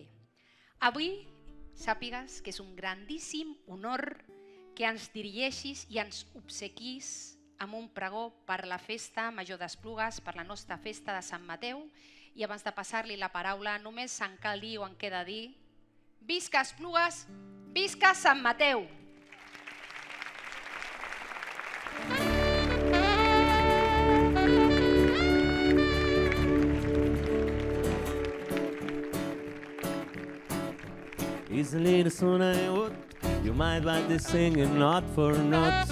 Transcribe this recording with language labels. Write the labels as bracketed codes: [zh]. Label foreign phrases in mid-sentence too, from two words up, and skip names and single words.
[ca] Avui sàpigues que és un grandíssim honor que ens dirigeixis i ens obsequis amb un pregó per la festa major d'Esplugues, per la nostra festa de Sant Mateu, i abans de passar-li la paraula només en cal dir o en queda dir: visca Esplugues, visca Sant Mateu! [en] It's a little song I would. You might like to sing it, not for nuts.